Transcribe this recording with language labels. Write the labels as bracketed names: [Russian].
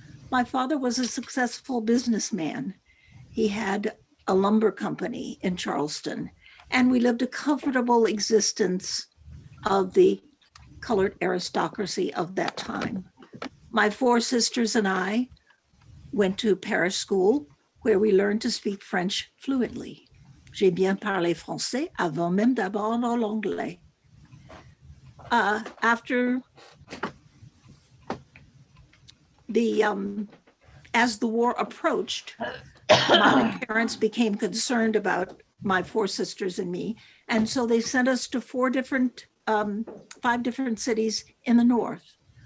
[English] My father was a successful businessman. He had a lumber company in Charleston, and we lived a comfortable existence of the colored aristocracy of that time. My four sisters and I went to parish school where we learned to speak French fluently. [French] J'ai bien parlé français avant même d'apprendre l'anglais. [English] After as the war approached, my parents became concerned about my four sisters and me. And so they sent us to five different cities in the North.